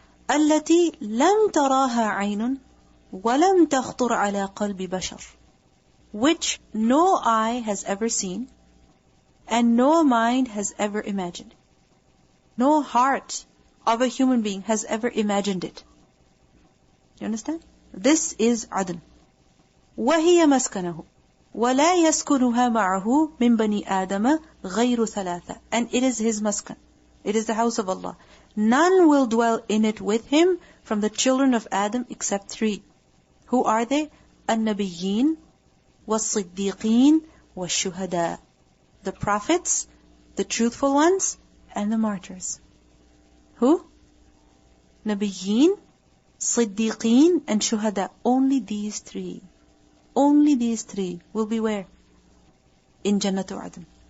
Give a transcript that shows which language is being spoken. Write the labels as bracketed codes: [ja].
[ar] التي لم تراها عين ولم تخطر على قلب بشر, [en] which no eye has ever seen and no mind has ever imagined. No heart of a human being has ever imagined it. You understand? This is Adn. [ar] وهي مسكنه ولا يسكنها معه من بني آدم غير ثلاثة. [en] And it is his maskan. It is the house of Allah. None will dwell in it with him from the children of Adam except three. Who are they? [ar] النبيين والصديقين والشهداء. [en] The prophets, the truthful ones, and the martyrs. Who? Nabiyyin, Siddiqeen, and Shuhada. Only these three. Only these three will be where? In Jannatu Adn.